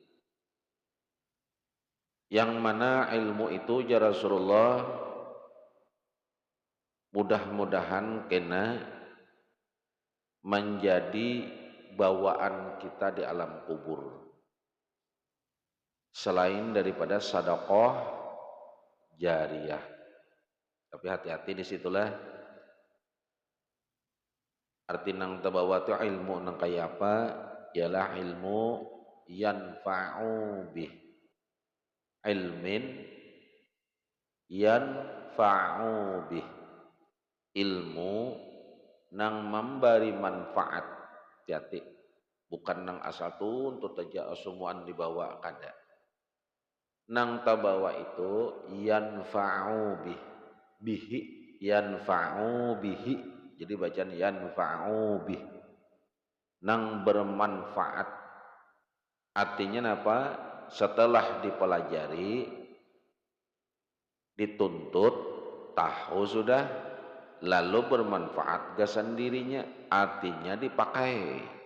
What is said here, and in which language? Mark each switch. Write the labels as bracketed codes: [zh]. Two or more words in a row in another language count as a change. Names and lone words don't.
[bjn] Yang mana ilmu itu [ar] يا رسول الله [bjn] mudah-mudahan kena menjadi bawaan kita di alam kubur. Selain daripada sedekah jariyah. Tapi hati-hati disitulah. Arti nang terbawa tu ilmu nang kaya apa? Ialah ilmu [ar] ينفع به. علمٍ ينفع به. [bjn] Ilmu nang memberi manfaat. Hati-hati. Bukan nang asal tu untuk saja semuaan dibawa kada. Nang terbawa itu [ar] ينفع به. به ينفع به. [bjn] Jadi bacaan [ar] ينفع به, [bjn] nang bermanfaat. Artinya apa? Setelah dipelajari, dituntut, tahu sudah, lalu bermanfaat ke sendirinya, artinya dipakai.